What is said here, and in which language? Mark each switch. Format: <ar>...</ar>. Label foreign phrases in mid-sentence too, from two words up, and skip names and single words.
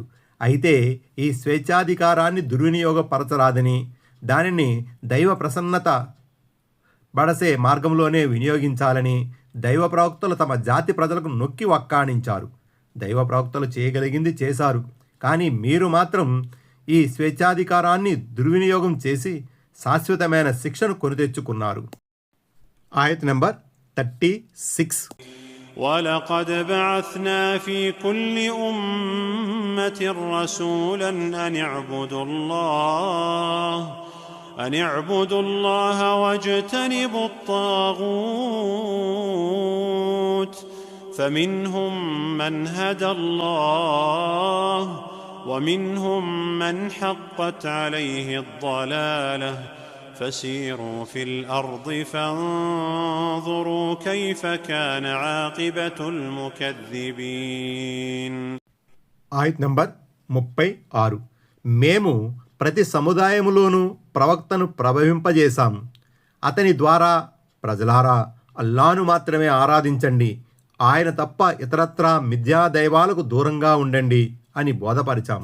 <te>అయితే ఈ స్వేచ్ఛాధికారాన్ని దుర్వినియోగపరచరాదని, దానిని దైవ ప్రసన్నత బడసే మార్గంలోనే వినియోగించాలని దైవ ప్రవక్తలు తమ జాతి ప్రజలకు నొక్కి వక్కాణించారు. దైవ ప్రవక్తలు చేయగలిగింది చేశారు. కానీ మీరు మాత్రం ఈ స్వేచ్ఛాధికారాన్ని దుర్వినియోగం చేసి శాశ్వతమైన శిక్షను కొనితెచ్చుకున్నారు. ఆయత్ నెంబర్ 36.</te> <ar>ولقد بعثنا في كل أمة رسولا أن اعبدوا الله واجتنبوا الطاغوت فمنهم من هدى الله ومنهم من حقت عليه الضلالة فسيروا في الأرض فانظروا كيف كان عاقبة المكذبين.</ar> <te>ఆయత్ నంబర్ 36. మేము ప్రతి సముదాయములోనూ ప్రవక్తను ప్రభవింపజేశాము. అతని ద్వారా ప్రజలారా అల్లాను మాత్రమే ఆరాధించండి, ఆయన తప్ప ఇతరత్రా మిథ్యాదైవాలకు దూరంగా ఉండండి అని బోధపరిచాము.</te>